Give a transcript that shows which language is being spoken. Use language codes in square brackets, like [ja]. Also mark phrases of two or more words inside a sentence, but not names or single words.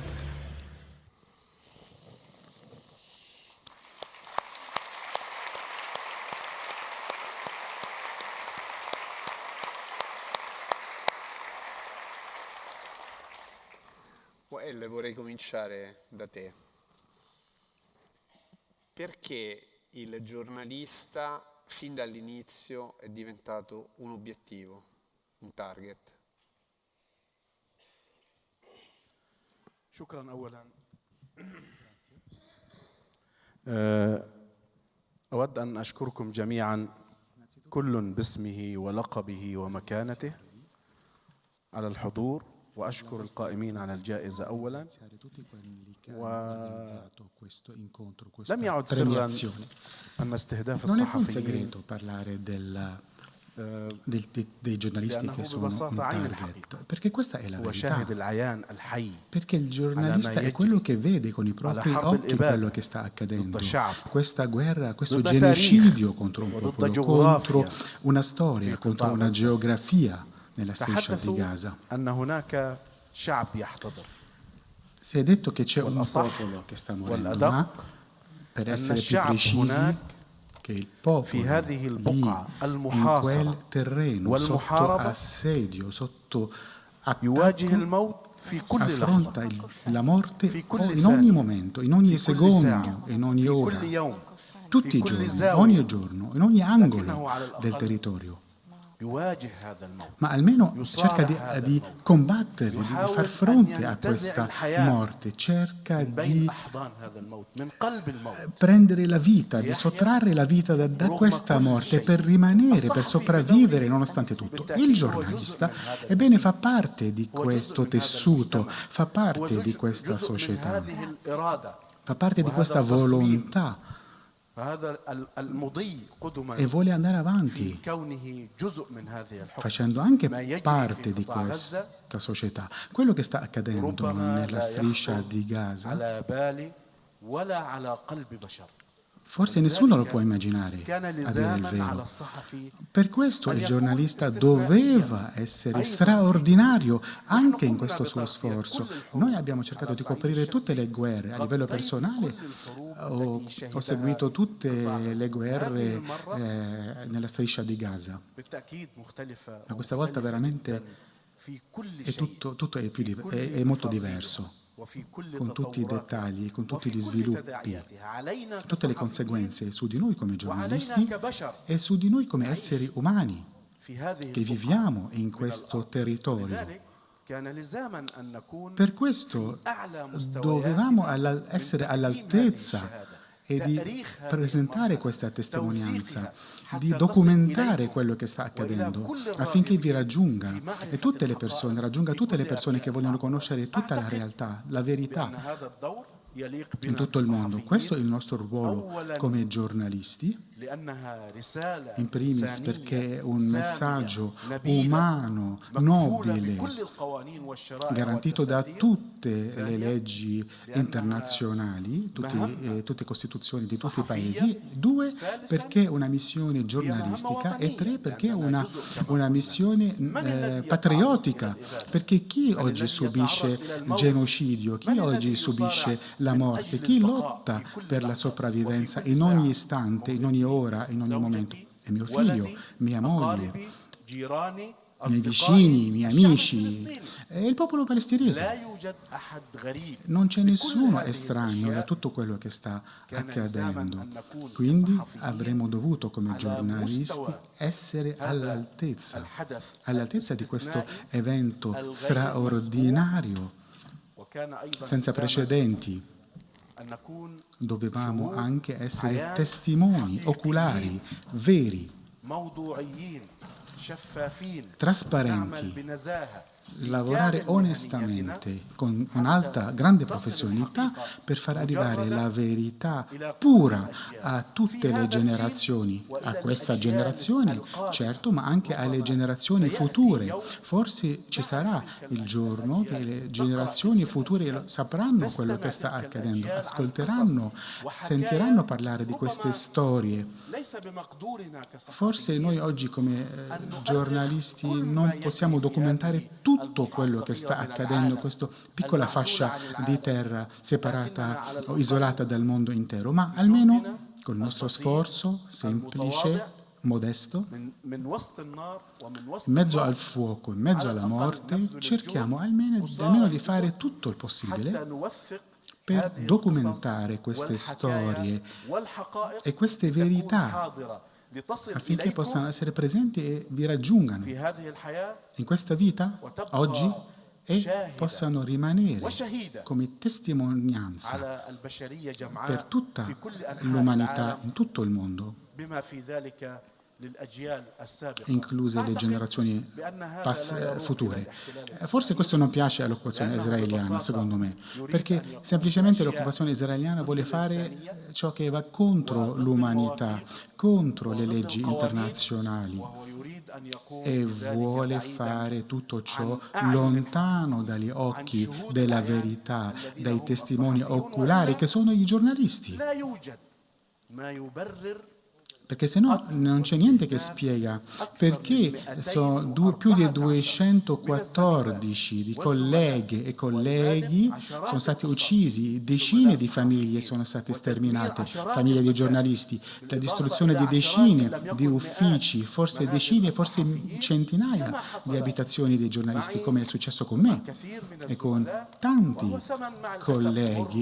[it] Well, vorrei cominciare da te. Perché il giornalista fin dall'inizio è diventato un obiettivo, un target? [ar] شكرا أولا. أود أن أشكركم جميعا كل باسمه ولقبه ومكانته على الحضور، وأشكر القائمين على الجائزة أولا. ولم يعد سرا أن استهداف [it] Non è un [ar] الصحفيين [it] segreto parlare del dei giornalisti che sono un target, perché questa è la [ar] هو [it] verità. [ar] شاهد العيان الحي [it] Perché il giornalista è quello che vede con i propri occhi quello che sta accadendo. Questa guerra, questo genocidio contro un popolo, contro una storia, contro una geografia nella striscia di Gaza. [ar] أن هناك شعب يحتضر. [it] Si è detto che c'è un popolo che sta morendo, ma per essere più precisi, che il popolo lì, in quel terreno, sotto assedio, sotto [ar] يواجه [it] attacco, [ar] الموت في كل لحظة [it] affronta la morte in ogni momento, in ogni secondo, in ogni [ar] في [it] ora, [ar] كل يوم [it] tutti i giorni, ogni giorno, in ogni angolo del territorio. [ar] يواجه هذا الموت. [it] Ma almeno cerca di combattere, di far fronte a questa morte, cerca [ar] بين [it] di [ar] أحضان هذا الموت من قلب الموت. [it] prendere la vita, di sottrarre la vita da questa morte per rimanere, per sopravvivere nonostante tutto. Il giornalista, ebbene, fa parte di questo tessuto, fa parte di questa società, [ar] هذه الإرادة. [it] fa parte di questa volontà [ar] فهذا المضي قدما [it] e vuole andare [ar] في [it] avanti, [ar] كونه جزء من هذه الحكم. [it] facendo anche [ar] ما يجري [it] parte [ar] في [it] di [ar] قطاع غزة [it] questa società. Quello che sta accadendo [ar] ربما [it] nella [ar] لا [it] striscia [ar] يخطر [it] di Gaza, [ar] على بال ولا على قلب بشر. [it] forse nessuno lo può immaginare, [ar] كان [it] a dire il [ar] لزاما على [it] vero. [ar] الصحفي [it] Per questo il giornalista doveva essere straordinario anche in questo suo sforzo. Noi abbiamo cercato di coprire tutte le guerre. A livello personale ho seguito tutte le guerre nella striscia di Gaza. [ar] بالتأكيد مختلفة [it] Ma questa volta veramente [ar] في كل [it] è [ar] شيء [it] tutto è molto diverso, [ar] وفي كل [it] con tutti i dettagli, con tutti gli [ar] وفي كل [it] sviluppi, [ar] تداعياتها علينا [it] tutte le [ar] كصحفيين [it] conseguenze su di noi come [ar] وعلينا [it] giornalisti [ar] كبشر [it] e su di noi come esseri umani [ar] في هذه [it] che [ar] البقعة. [it] viviamo in questo territorio. [ar] لذلك كان لزاما أن نكون [it] Per questo dovevamo essere all'altezza e di presentare questa testimonianza, di documentare quello che sta accadendo affinché vi raggiunga raggiunga tutte le persone che vogliono conoscere tutta la realtà, la verità [ar] أن هذا الدور يليق [it] in [ar] بنا [it] tutto il mondo. [ar] كصحفيين [it] Questo è il nostro ruolo come giornalisti, [ar] لأنها رسالة [it] in primis [ar] إنسانية [it] perché è un [ar] سامية [it] messaggio [ar] نبيلة [it] umano, [ar] مكفولة [it] nobile, [ar] بكل القوانين والشرائع [it] garantito da [ar] والدساتير. [it] tutte le leggi internazionali, tutte le costituzioni di tutti i paesi. 2, perché è una missione giornalistica. E 3, perché è una missione patriottica. Perché chi oggi subisce il genocidio, chi oggi subisce la morte, chi lotta per la sopravvivenza in ogni istante, in ogni ora, in ogni momento? È mio figlio, mia moglie, [ar] أقاربي، جيراني، [it] i miei vicini, i miei [ar] الشعب [it] amici, [ar] الفلسطيني. [it] e il popolo palestinese. [ar] لا يوجد أحد غريب. [it] Non c'è nessuno [ar] هذه [it] estraneo da [ar] الأشياء [it] tutto quello che sta [ar] كان [it] accadendo. [ar] لزاما أن نكون [it] Quindi [ar] كصحفيين [it] avremmo dovuto come [ar] على [it] giornalisti [ar] مستوى [it] essere [ar] هذا [it] all'altezza [ar] الحدث [it] di questo [ar] الاستثنائي [it] evento [ar] الغير [it] straordinario, [ar] وكان أيضا [it] senza [ar] لزاما [it] precedenti. [ar] أن نكون [it] Dovevamo [ar] شهود [it] anche essere [ar] حياة [it] testimoni [ar] حقيقيين [it] oculari, veri, [ar] موضوعيين شفافين [it] trasparenti, [ar] نعمل بنزاهة [it] lavorare onestamente con un'alta, grande professionalità per far arrivare la verità pura a tutte le generazioni, a questa generazione, certo, ma anche alle generazioni future. Forse ci sarà il giorno che le generazioni future sapranno quello che sta accadendo, ascolteranno, sentiranno parlare di queste storie. [ar] ليس بمقدورنا كصحفيين [it] Forse noi oggi come giornalisti non possiamo documentare tutto quello che sta accadendo, questa piccola fascia di terra separata o isolata dal mondo intero, ma almeno col nostro sforzo semplice, modesto, [ar] من وسط النار ومن وسط [it] in mezzo al fuoco, in mezzo alla morte, cerchiamo almeno di fare tutto il [ar] حتى [it] possibile [ar] نوثق [it] per [ar] هذه [it] documentare [ar] القصص [it] queste [ar] والحكايات [it] storie [ar] والحقائق [it] e queste [ar] لتكون [it] verità [ar] حاضرة لتصل [it] affinché [ar] إليكم [it] possano essere presenti e vi raggiungano [ar] في هذه الحياة [it] in questa vita, oggi, e possano rimanere [ar] وشهيدة [it] come testimonianza [ar] على البشرية [it] per [ar] جمعاء [it] tutta [ar] في كل أنحاء [it] l'umanità [ar] العالم [it] in tutto il mondo. [ar] بما في ذلك للأجيال السابقة [it] incluse le generazioni future. Forse questo non piace all'occupazione israeliana, secondo me, perché semplicemente l'occupazione israeliana vuole fare ciò che va contro l'umanità, contro le leggi internazionali [ar] وهو يريد أن يقول [it] e [ar] ذلك [it] vuole [ar] بعيداً [it] fare tutto ciò [ar] عن أعين [it] lontano dagli occhi della verità, dai testimoni oculari che sono i giornalisti. [ar] لا يوجد ما يبرر [it] Perché se no non c'è niente che spiega perché più di 214 di colleghe e colleghi sono stati uccisi, decine di famiglie sono state sterminate, famiglie di giornalisti, la distruzione di decine di uffici, forse decine, forse centinaia di abitazioni dei giornalisti, come è successo con me e con tanti colleghi.